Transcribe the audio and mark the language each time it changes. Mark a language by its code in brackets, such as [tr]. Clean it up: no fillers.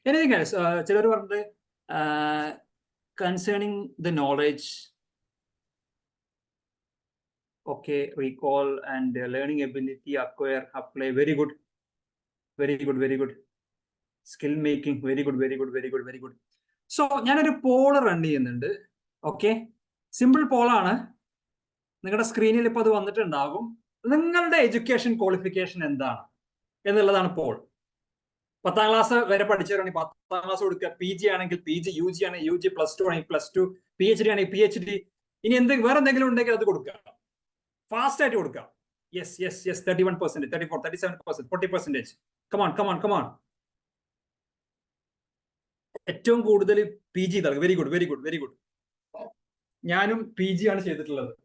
[en] Anything else? [ml] ചിലർ പറഞ്ഞത് [en] Concerning the knowledge Okay, recall and learning ability, acquire, apply. Very good. Very good, very good. Skill making, very good, very good, very good, very good. [ml] So, ഞാനൊരു Paul run ചെയ്യുന്നുണ്ട്. Okay, simple പോളാണ്. നിങ്ങളുടെ സ്ക്രീനിൽ ഇപ്പോൾ അത് വന്നിട്ടുണ്ടാകും. നിങ്ങളുടെ education qualification എന്താണ് എന്നുള്ളതാണ് Paul. 10ാം class വരെ പഠിച്ചവരാണെങ്കിൽ 10ാം ക്ലാസ് കൊടുക്കുക. PG ആണെങ്കിൽ PG, UG ആണെങ്കിൽ UG, +2 ആണെങ്കിൽ +2, PhD ആണെങ്കിൽ PhD. ഇനി വേറെ എന്തെങ്കിലും ഉണ്ടെങ്കിൽ അത് കൊടുക്കുക. ഫാസ്റ്റ് ആയിട്ട് കൊടുക്കുക. [en] Yes yes yes 31%, 34%, 37%, 40%. Come on come on come on. [ml] ഏറ്റവും കൂടുതൽ PG ഇതാണ്. [en] Very good, very good, very good. [ml] ഞാനും PG ആണ് ചെയ്തിട്ടുള്ളത്.